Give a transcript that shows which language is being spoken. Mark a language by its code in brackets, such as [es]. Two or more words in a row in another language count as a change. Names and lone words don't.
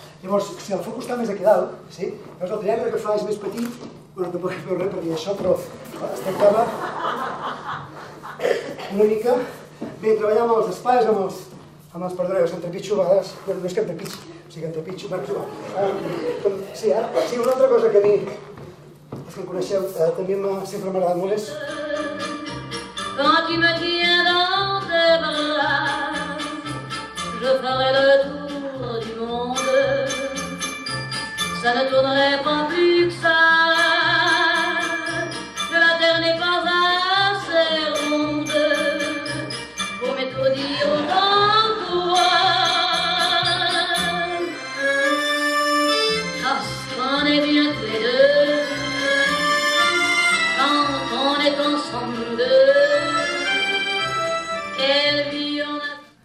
[ca] Llavors, si el focus està més aquí dalt, sí? Llavors el triangle que fa és més petit, bueno, tampoc es veu res per dir això, però es tractava una mica... Bé, treballar amb els espais, amb els perdoneu, que em trepitjo a vegades, bueno, no és que em trepitgi, o sigui que em trepitjo, bueno, sí, ara, sí, una altra cosa que a mi, els que em coneixeu, també sempre m'ha agradat molt és... [fr] Quand tu me tiens dans tes bras, je ferai le tour du monde. Ça ne tournerait pas plus que ça. La terre n'est pas assez ronde pour m'étourdir autant que toi. Lorsqu'on est bien tous les deux, quand on est ensemble, quelle vie on a.